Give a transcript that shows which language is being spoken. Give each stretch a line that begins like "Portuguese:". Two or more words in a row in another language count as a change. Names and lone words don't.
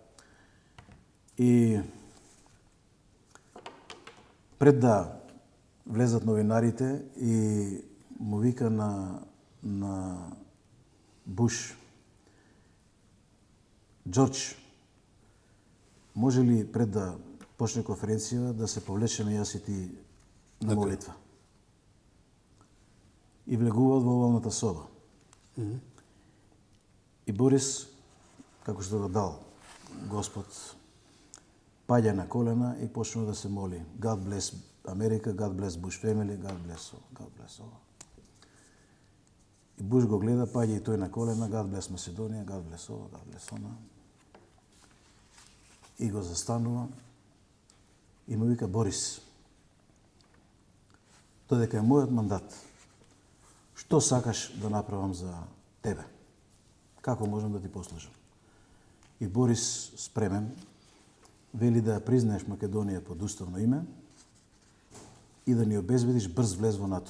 Macedonian: И пред да влезат новинарите и му вика на Буш: Џорџ, може ли пред да почне конференција да се повлечеме јас и ти на молитва? И влегуваат во овалната соба. И Борис, како што го дал Господ, паѓа на колена и почнува да се моли:
English: God bless Америка, God bless Bush family, God bless all, God bless all.
Macedonian: И Буш го гледа, паѓа и тој на колена:
English: God bless Македонија, God bless all, God bless она.
Macedonian: И го застанува и му вика: Борис, додека е мојот мандат, што сакаш да направам за тебе? Како можам да ти послужам? И Борис, спремен, вели да ја признаеш Македонија под уставно име и да ни обезбедиш брз влез во НАТО.